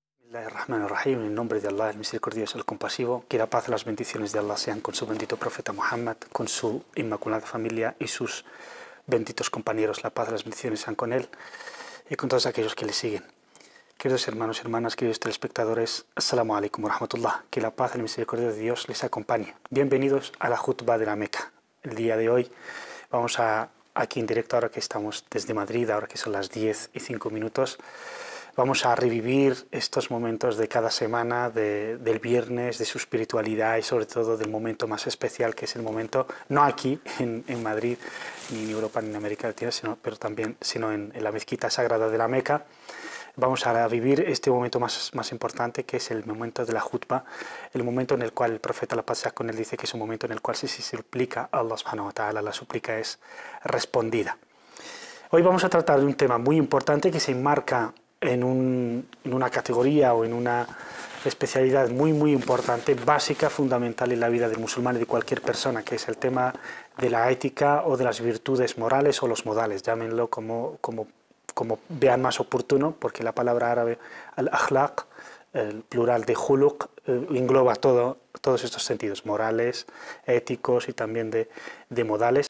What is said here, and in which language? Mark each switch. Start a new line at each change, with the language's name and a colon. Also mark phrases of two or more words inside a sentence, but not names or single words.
Arabic: Bismillahirrahmanirrahim,
Spanish: en el nombre de Allah, el misericordioso, el compasivo, que la paz y las bendiciones de Allah sean con su bendito profeta Muhammad, con su inmaculada familia y sus benditos compañeros. La paz y las bendiciones sean con él y con todos aquellos que le siguen. Queridos hermanos y hermanas, queridos telespectadores,
Arabic: السلام عليكم ورحمة الله,
Spanish: que la paz y la misericordia de Dios les acompañe. Bienvenidos a la Jutba de la Meca. El día de hoy vamos aquí en directo, ahora que estamos desde Madrid, ahora que son las 10:05, vamos a revivir estos momentos de cada semana, del viernes, de su espiritualidad y sobre todo del momento más especial, que es el momento, no aquí en Madrid, ni en Europa, ni en América Latina, sino en la mezquita sagrada de la Meca. Vamos a vivir este momento más importante, que es el momento de la jutba, el momento en el cual el profeta, la paz sea con él, dice que es un momento en el cual si se suplica a Allah
Arabic: سبحانه وتعالى,
Spanish: la súplica es respondida. Hoy vamos a tratar de un tema muy importante que se enmarca en una categoría o en una especialidad muy importante, básica, fundamental en la vida del musulmán y de cualquier persona, que es el tema de la ética o de las virtudes morales o los modales, llámenlo como vean más oportuno, porque la palabra árabe al-akhlaq, el plural de khuluq, engloba todos estos sentidos, morales, éticos y también de modales.